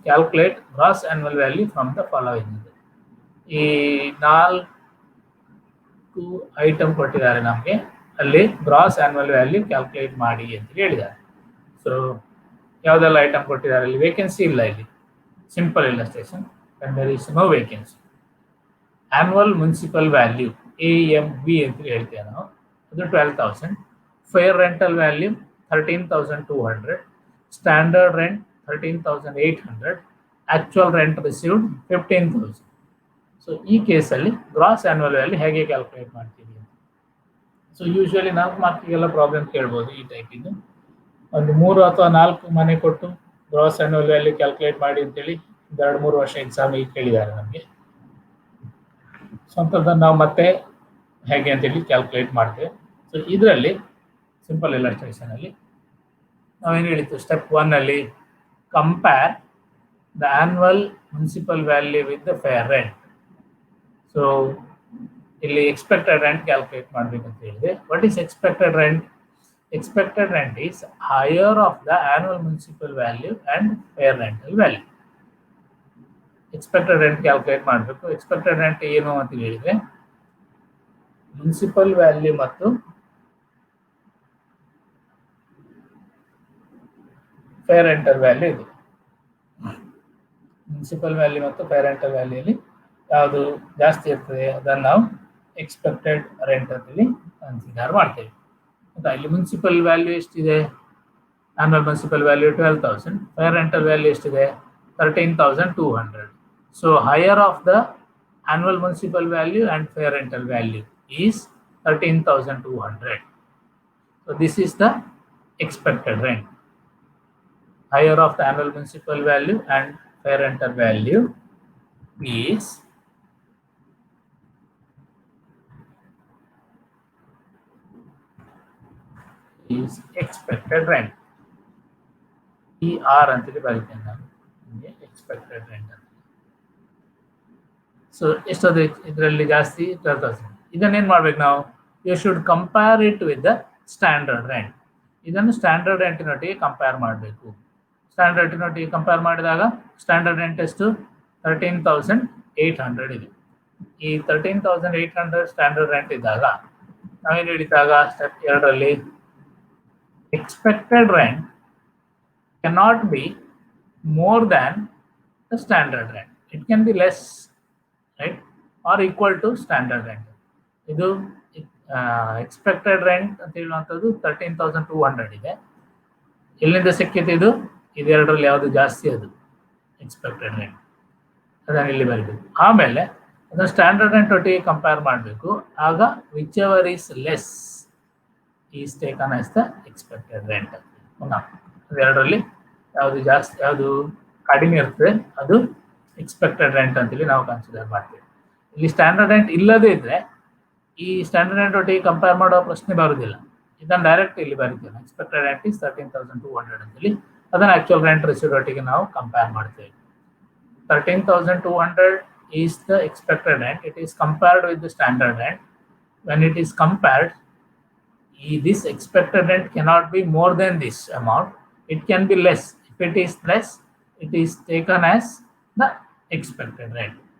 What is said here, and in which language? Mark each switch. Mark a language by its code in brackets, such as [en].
[en] Calculate gross annual value from the following. [kn] ಈ 4 item ಕೊಟ್ಟಿದ್ದಾರೆ ನಮಗೆ, ಅಲ್ಲಿ ಗ್ರಾಸ್ ಆನ್ಯುವಲ್ ವ್ಯಾಲ್ಯೂ ಕ್ಯಾಲ್ಕುಲೇಟ್ ಮಾಡಿ ಅಂತ ಹೇಳಿದ್ದಾರೆ. ಸೊ ಯಾವುದೆಲ್ಲ ಐಟಮ್ ಕೊಟ್ಟಿದ್ದಾರೆ, ಅಲ್ಲಿ ವೇಕೆನ್ಸಿ ಇಲ್ಲ, ಇಲ್ಲಿ simple illustration. [en] There is no vacancy. [kn] Annual municipal value AMV ಅಂತ ಹೇಳ್ತೇವೆ ನಾವು, ಅದು 12,000. [en] Fair rental value 13,200, standard rent 13,800, actual rent received 15,000. [kn] So ಈ ಕೇಸಲ್ಲಿ ಗ್ರಾಸ್ ಆನ್ಯುವಲ್ ವ್ಯಾಲ್ಯೂ ಹೇಗೆ ಕ್ಯಾಲ್ಕುಲೇಟ್ ಮಾಡ್ತೀವಿ? ಸೊ ಯೂಶುವಲಿ 4 ಮಾರ್ಕಿಗೆಲ್ಲ ಪ್ರಾಬ್ಲಮ್ ಕೇಳ್ಬೋದು ಈ ಟೈಪ್. ಇದು ಒಂದು 3 ಅಥವಾ 4 ಮನೆ ಕೊಟ್ಟು ಗ್ರಾಸ್ ಆನ್ಯುವಲ್ ವ್ಯಾಲ್ಯೂ ಕ್ಯಾಲ್ಕುಲೇಟ್ ಮಾಡಿ ಅಂತೇಳಿ 2-3 ವರ್ಷ ಎಕ್ಸಾಮಿಗೆ ಕೇಳಿದ್ದಾರೆ ನಮಗೆ. ಸೊ ಅಂಥದ್ದನ್ನು ನಾವು ಮತ್ತೆ ಹೇಗೆ ಅಂತೇಳಿ ಕ್ಯಾಲ್ಕುಲೇಟ್ ಮಾಡ್ತೇವೆ. ಸೊ ಇದರಲ್ಲಿ ಸಿಂಪಲ್ ಇಲ್ಲಸ್ಟ್ರೇಷನ್ ಅಲ್ಲಿ ನಾವೇನು ಹೇಳಿತ್ತು ಸ್ಟೆಪ್ 1 ಅಲ್ಲಿ [en] Compare the annual municipal value with the fair rent. [kn] So ಇಲ್ಲಿ ಎಕ್ಸ್ಪೆಕ್ಟೆಡ್ ರೆಂಟ್ ಕ್ಯಾಲ್ಕುಲೇಟ್ ಮಾಡಬೇಕಂತ ಹೇಳಿದೆ. [en] What is expected rent? Expected rent is higher of the annual municipal value and fair rental value. [kn] Expected rent calculate ಮಾಡಬೇಕು. Expected rent ಏನು ಅಂತ ಹೇಳಿದ್ರೆ municipal value ಮತ್ತು fair rental value ಇದೆ. Municipal value ಮತ್ತು fair rental ವ್ಯಾಲ್ಯೂಲಿ ಯಾವುದು ಜಾಸ್ತಿ ಇರ್ತದೆ ಅದನ್ನು ನಾವು ಎಕ್ಸ್ಪೆಕ್ಟೆಡ್ ರೆಂಟ್ ಅಂತೇಳಿ ಕನ್ಸಿಡರ್ ಮಾಡ್ತೇವೆ. ಇಲ್ಲಿ ಮುನ್ಸಿಪಲ್ ವ್ಯಾಲ್ಯೂ ಎಷ್ಟಿದೆ? Annual municipal value 12,000. Fair rental value ಎಷ್ಟಿದೆ? 13,200. [en] So higher of the annual municipal value and fair rental value is 13,200. So this is the expected rent. Higher of the annual municipal value and fair rental value is expected rent. [kn] ER ಅಂತೇಳಿ ಬರೀತೇನೆ ನಾನು expected rent ಅಂತ. So ಎಷ್ಟೊಂದು ಇದರಲ್ಲಿ ಜಾಸ್ತಿ 12,000. ಇದನ್ನೇನು ಮಾಡ್ಬೇಕು ನಾವು? [en] You should compare it with the standard rent. [kn] ಇದನ್ನು ಸ್ಟ್ಯಾಂಡರ್ಡ್ ರೆಂಟಿನೊಟ್ಟಿಗೆ ಕಂಪೇರ್ ಮಾಡಬೇಕು. ಸ್ಟ್ಯಾಂಡರ್ಡ್ ರೆಂಟಿನೊಟ್ಟಿಗೆ ಕಂಪೇರ್ ಮಾಡಿದಾಗ ಸ್ಟ್ಯಾಂಡರ್ಡ್ ರೆಂಟ್ ಎಷ್ಟು? 13,800 ಇದೆ. ಈ 13,800 ಸ್ಟ್ಯಾಂಡರ್ಡ್ ರೆಂಟ್ ಇದ್ದಾಗ ನಾವೇನು ಹೇಳಿದಾಗ step 2ರಲ್ಲಿ [en] expected rent cannot be more than the standard rent. It can be less, right, or equal to standard rent. [kn] ಇದು ಎಕ್ಸ್ಪೆಕ್ಟೆಡ್ ರೆಂಟ್ ಅಂತ ಹೇಳುವಂಥದ್ದು 13,200 ಇದೆ. ಎಲ್ಲಿಂದ ಸಿಕ್ಕಿತ್ತು ಇದು? ಇದೆರಡರಲ್ಲಿ ಯಾವುದು ಜಾಸ್ತಿ? ಅದು ಎಕ್ಸ್ಪೆಕ್ಟೆಡ್ ರೆಂಟ್. ಅದನ್ನು ಇಲ್ಲಿ ಬರೀಬೇಕು. ಆಮೇಲೆ ಅದನ್ನು ಸ್ಟ್ಯಾಂಡರ್ಡ್ ರೆಂಟ್ ಒಟ್ಟಿಗೆ ಕಂಪೇರ್ ಮಾಡಬೇಕು. ಆಗ [en] Whichever is less is taken as the expected rent. [kn] ಅದೆರಡರಲ್ಲಿ ಯಾವುದು ಜಾಸ್ತಿ, ಯಾವುದು ಕಡಿಮೆ ಇರ್ತದೆ ಅದು ಎಕ್ಸ್ಪೆಕ್ಟೆಡ್ ರೆಂಟ್ ಅಂತೇಳಿ ನಾವು ಕನ್ಸಿಡರ್ ಮಾಡ್ತೀವಿ. ಇಲ್ಲಿ ಸ್ಟ್ಯಾಂಡರ್ಡ್ ರೆಂಟ್ ಇಲ್ಲದೇ ಇದ್ದರೆ ಈ ಸ್ಟ್ಯಾಂಡರ್ಡ್ ರೆಂಟ್ ಒಟ್ಟಿಗೆ ಕಂಪೇರ್ ಮಾಡೋ ಪ್ರಶ್ನೆ ಬರೋದಿಲ್ಲ. ಇದನ್ನು ಡೈರೆಕ್ಟ್ ಇಲ್ಲಿ ಬರೀತೇವೆ. [en] expected rent is 13,200 [kn] ಅಂತೇಳಿ ಅದನ್ನು ಆ್ಯಕ್ಚುಯಲ್ ರೆಂಟ್ ರಿಸೀವ್ಡ್ ಒಟ್ಟಿಗೆ ನಾವು ಕಂಪೇರ್ ಮಾಡ್ತೇವೆ. [en] 13,200 is the expected rent. It is compared with the standard rent. When it is compared, this expected rent cannot be more than this amount. It can be less. If it is less, it is taken as the expected rent.